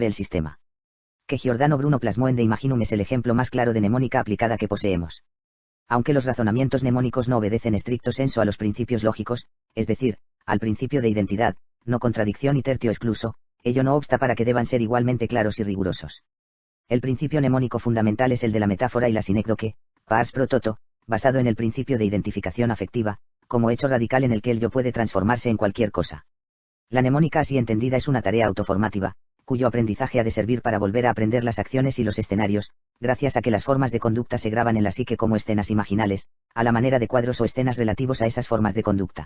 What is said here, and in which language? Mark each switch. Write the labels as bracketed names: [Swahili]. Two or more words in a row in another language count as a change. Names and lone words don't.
[Spanish] El sistema que Giordano Bruno plasmó en De Imaginum es el ejemplo más claro de mnemónica aplicada que poseemos. Aunque los razonamientos mnemónicos no obedecen [Latin] estricto sensu [Spanish] a los principios lógicos, es decir, al principio de identidad, no contradicción y [Latin] tertio excluso, [Spanish] ello no obsta para que deban ser igualmente claros y rigurosos. El principio mnemónico fundamental es el de la metáfora y la sinécdoque, [Latin] pars pro toto, [Spanish] basado en el principio de identificación afectiva, como hecho radical en el que el yo puede transformarse en cualquier cosa. La mnemónica así entendida es una tarea autoformativa, cuyo aprendizaje ha de servir para volver a aprender las acciones y los escenarios, gracias a que las formas de conducta se graban en la psique como escenas imaginales, a la manera de cuadros o escenas relativos a esas formas de conducta.